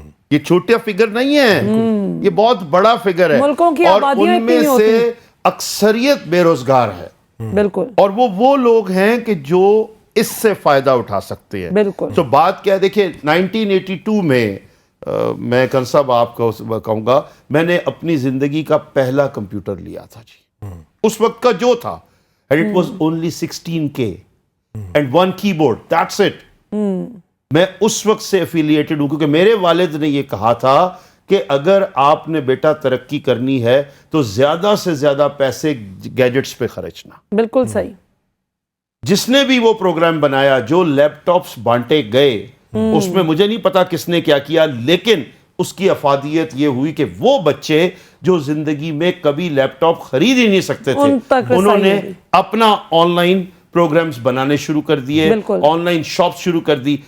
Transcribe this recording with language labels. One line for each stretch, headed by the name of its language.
Urdu: یہ چھوٹا فگر نہیں ہے, یہ بہت بڑا فگر ہے, اور ان میں سے اکثریت بے روزگار ہے. بالکل. اور وہ لوگ ہیں کہ جو اس سے فائدہ اٹھا سکتے ہیں. بالکل. تو بات کیا ہے, دیکھیں 1982 میں میں کن صاحب آپ کو کہوں گا, میں نے اپنی زندگی کا پہلا کمپیوٹر لیا تھا جی. اس وقت کا جو تھا,
English: and it was only 16K and 1 keyboard, that's it.
Urdu: میں اس وقت سے افیلیٹڈ ہوں کیونکہ میرے والد نے یہ کہا تھا کہ اگر آپ نے بیٹا ترقی کرنی ہے تو زیادہ سے زیادہ پیسے گیجٹس پہ خرچنا. بالکل صحیح. جس نے بھی وہ پروگرام بنایا, جو لیپ ٹاپس بانٹے گئے, اس میں مجھے نہیں پتا کس نے کیا کیا, لیکن اس کی افادیت یہ ہوئی کہ وہ بچے جو زندگی میں کبھی لیپ ٹاپ خرید ہی نہیں سکتے تھے, انہوں نے اپنا آن لائن پروگرامز بنانے شروع کر دیے, آن لائن شاپس شروع کر دی.